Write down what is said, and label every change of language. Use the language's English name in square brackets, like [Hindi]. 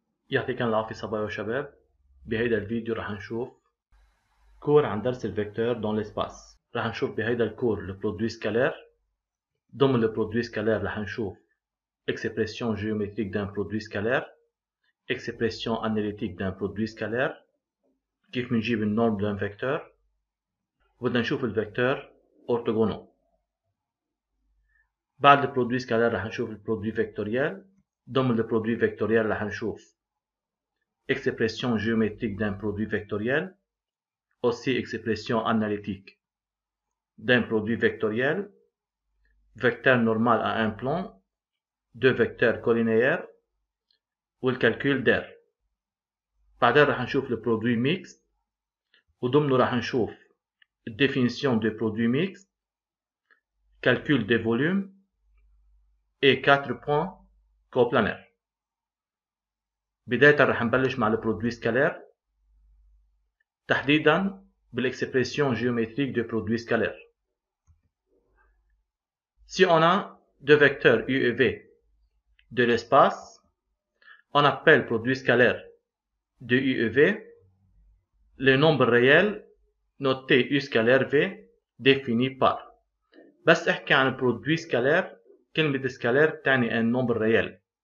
[Arabic] يعطيكم العافية صبايا وشباب. بهيدا الفيديو رح نشوف كور عن درس الفيكتور دون l'espace. رح نشوف بهيدا الكور البرودوي سكالير. ضمن البرودوي سكالير رح نشوف [French] expression géométrique d'un produit scalaire, expression analytique d'un produit scalaire, [Arabic] كيف بنجيب النورم [French] d'un vecteur. [Arabic] وبدنا نشوف الفيكتور orthogonal. بعد البرودوي سكالير رح نشوف البرودوي فيكتوريال. ضمن البرودوي فيكتوريال رح نشوف [French] expression géométrique d'un produit vectoriel, aussi expression analytique d'un produit vectoriel, vecteur normal à un plan, deux vecteurs collinéaires, ou le calcul d'air. [Arabic] بعدين رح نشوف [French] le produit mixte, [Arabic] وضمنه رح نشوف [French] définition de produit mixte, calcul des volumes et 4 points coplanaires. [Arabic] بداية رح نبلش مع البرودوي سكالير، تحديدا بالاكسبريسيون [French] géométrique de produit scalaire. Si on a deux vecteurs U et V de l'espace, on appelle produit scalaire de U et V les nombres réels notés U scalaire V définis par. [Arabic] بس احكي عن produit scalaire، كلمة scalaire تعني [French] un nombre réel.